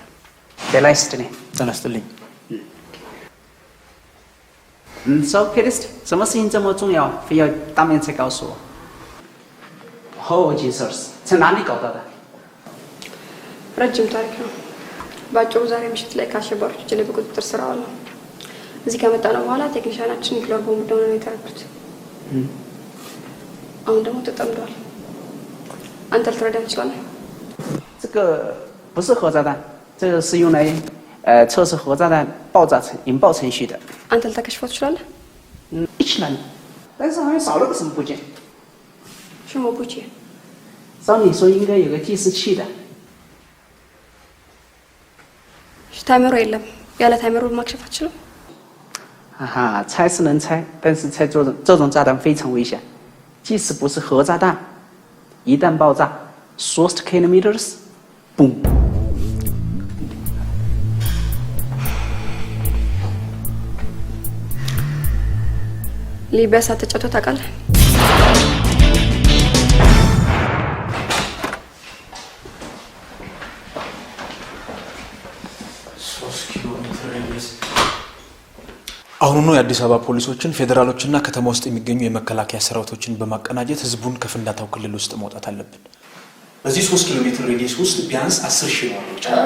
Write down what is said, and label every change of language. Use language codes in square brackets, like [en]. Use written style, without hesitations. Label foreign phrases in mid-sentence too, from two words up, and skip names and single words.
[am] ጤና ይስጥልኝ። ጤና ይስጥልኝ። So, [zh] Kirst, 什么事情这么重要，非要当面才告诉我 ？ [en] Oh, Jesus， [zh] 在哪里搞到的？ [am] ረጅም ታሪክ ነው። ባጭሩ ዛሬ ምሽት ላይ ከአሸባሪዎች እጅ ላይ በቁጥጥር ስር አዋልነው። እዚህ ከመጣ ነው በኋላ ቴክኒሻናችን ኒውክሌር ቦምብ እንደሆነ ነው የተረዱት። አሁን ደግሞ ተጠምዷል። አንተ ልትረዳን ትችላለህ? [zh] 这个不是核炸弹，这个是用来测试核炸弹爆炸引爆程序的。 [am] አንተ ልታከሽፈው ትችላለህ? ይችላል， [zh] 但是好像少了个什么部件。什么部件？照你说应该有个计时器的。 [am] ታይመሩ የለም። ያለ ታይመሩ ማክሸፍ አትችልም? [zh] 哈哈，拆是能拆，但是拆这种炸弹非常危险，即使不是核炸弹，一旦爆炸 ，3 [en] kilometers，boom。 [am] ሊቢያ ሳትጫወት ታውቃለህ? አሁኑኑ የአዲስ አበባ ፖሊሶችን፣ ፌዴራሎችና ከተማ ውስጥ የሚገኙ የመከላከያ ሰራዊቶችን በማቀናጀት ህዝቡን ከፍንዳታው ክልል ውስጥ ማውጣት አለብን። በዚህ 3 ኪሎ ሜትር ሬዲየስ ውስጥ ቢያንስ 10 ሺህ ነዋሪዎች አሉ።